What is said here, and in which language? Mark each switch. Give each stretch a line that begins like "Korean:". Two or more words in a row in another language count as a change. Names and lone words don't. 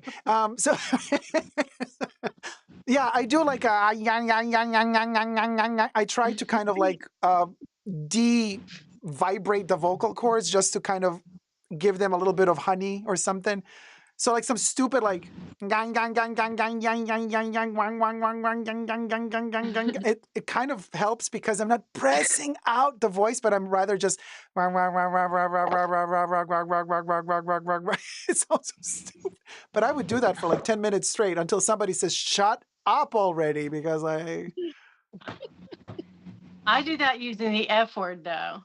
English: So yeah, I do like a yang. I try to kind of like de-vibrate the vocal cords just to kind of give them a little bit of honey or something. So like some stupid like gang gang gang gang gang gang gang gang gang wang wang wang wang gang gang gang gang gang gang. It kind of helps because I'm not pressing out the voice, but I'm rather just it's also stupid. But I would do that for like 10 minutes straight until somebody says, shut up already, because I do that using the F word though.